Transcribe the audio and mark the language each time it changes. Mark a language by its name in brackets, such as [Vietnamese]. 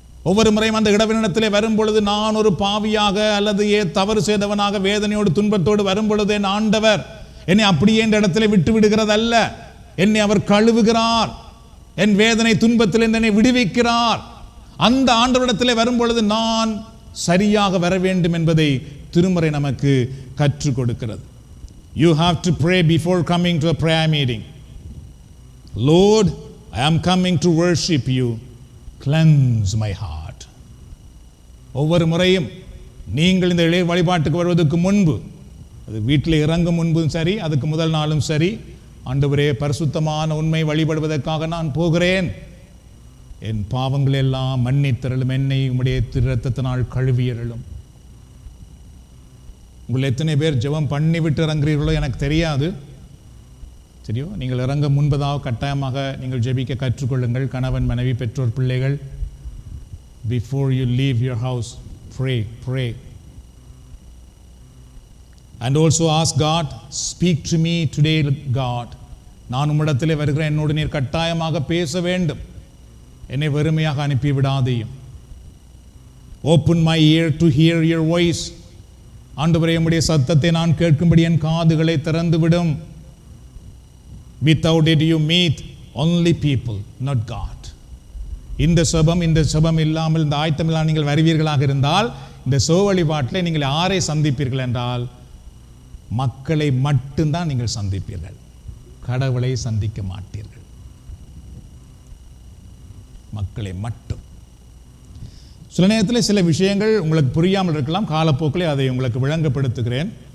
[Tamil] ஒவ்வொரு முறையும் அந்த இடவினிடத்திலே வரும் பொழுது நான் ஒரு பாவியாக அல்லது தவறு செய்தவனாக வேதனையோடு துன்பத்தோடு வரும் பொழுது என் ஆண்டவர் என்னை அப்படியே இந்த இடத்துல விட்டு விடுகிறதல்ல, என்னை அவர் கழுவுகிறார், என் வேதனை துன்பத்தில் என்னை விடுவிக்கிறார். அந்த ஆண்டவரிடத்திலே வரும் பொழுது நான் சரியாக வர வேண்டும் என்பதை திருமறை நமக்கு கற்றுக் கொடுக்கிறது. [English] You have to pray before coming to a prayer meeting. Lord, I am coming to worship you. Cleanse my heart. [Tamil] ஒவ்வொரு முறையும் நீங்கள் இந்த இறை வழிபாட்டுக்கு வருவதற்கு முன்பு, அது வீட்டில் இறங்கும் முன்பும் சரி, அதுக்கு முதல் நாளும் சரி, ஆண்டவரே பரிசுத்தமான உண்மை வழிபடுவதற்காக நான் போகிறேன், என் பாவங்கள் எல்லாம் மன்னித்தருளும், என்னை உம்முடைய இரத்தத்தினால் கழுவியருளும். உங்கள் எத்தனை பேர் ஜெபம் பண்ணிவிட்டு இறங்குறீர்களோ எனக்கு தெரியாது. சரியோ, நீங்கள் இறங்க முன்பதாக கட்டாயமாக நீங்கள் ஜெபிக்க கற்றுக்கொள்ளுங்கள். கணவன், மனைவி, பெற்றோர், பிள்ளைகள், [English] before you leave your house, pray. And also ask God, speak to me today, God. [Tamil] நான் உம்மிடத்திலே வருகிறேன், என்னோடு நீர் கட்டாயமாக பேச வேண்டும், என்னை வெறுமையாக அனுப்பி விடாதேயும். [English] Open my ear to hear your voice. [Tamil] ஆண்டவரே, உம்முடைய சத்தத்தை நான் கேட்கும்படி என் காதுகளை திறந்து விடும். [English] Without it you meet only people, not God. [Tamil] இந்த செபம் இல்லாமல், இந்த ஆயத்தம் இல்லாமல் நீங்கள் வருவீர்களாக இருந்தால், இந்த செப வழிபாட்டில் நீங்கள் யாரை சந்திப்பீர்கள் என்றால் மக்களை மட்டும்தான் நீங்கள் சந்திப்பீர்கள், கடவுளை சந்திக்க மாட்டீர்கள். மக்களை மட்டும். சில நேரத்தில் சில விஷயங்கள் உங்களுக்கு புரியாமல் இருக்கலாம், காலப்போக்கில் அதை உங்களுக்கு விளங்கப்படுத்துகிறேன்.